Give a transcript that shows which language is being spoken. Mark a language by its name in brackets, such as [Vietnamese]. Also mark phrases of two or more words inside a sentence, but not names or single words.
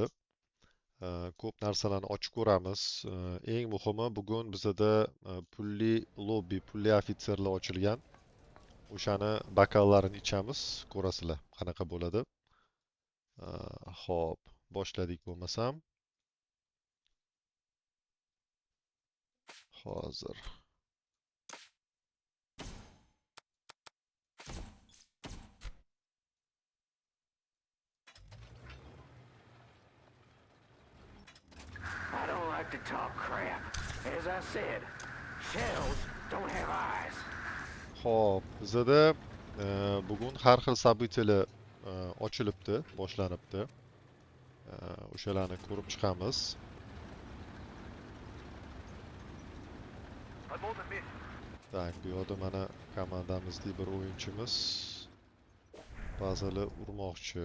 [Uzbek] Ko'p narsalarni ochib ko'ramiz. Eng muhimi bugun bizada pulli lobby, pulli ofitserlar ochilgan. O'shani bokallarini ichamiz, ko'rasizlar qanaqa bo'ladi. Xo'p, boshladik bo'lmasam. Hozir. [English] I don't like to talk crap. As I said, shells don't have eyes. [Uzbek] Xo'p, bizada bugun har xil событиялар ochilibdi, boshlanibdi. O'shalarni ko'rib chiqamiz. Tak, bu yoqda mana komandamizning bir o'yinchimiz ba'zili urmoqchi.